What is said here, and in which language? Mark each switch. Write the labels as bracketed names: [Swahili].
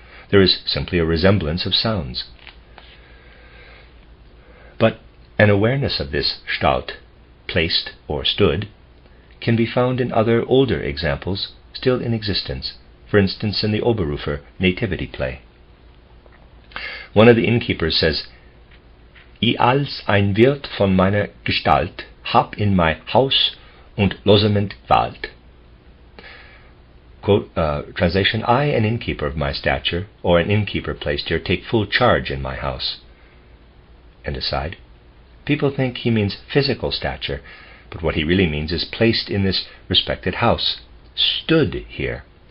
[English] There is simply a resemblance of sounds. But an awareness of this Stalt, placed or stood, can be found in other older examples still in existence, for instance in the Oberrufer nativity play. [German] One of the innkeepers says, "I als ein Wirt von meiner Gestalt hab in mein Haus und Losament Wald." [English] Quote, translation, I, an innkeeper of my stature, or an innkeeper placed here, take full charge in my house. And aside, people think he means physical stature, but what he really means is placed in this respected house, stood here.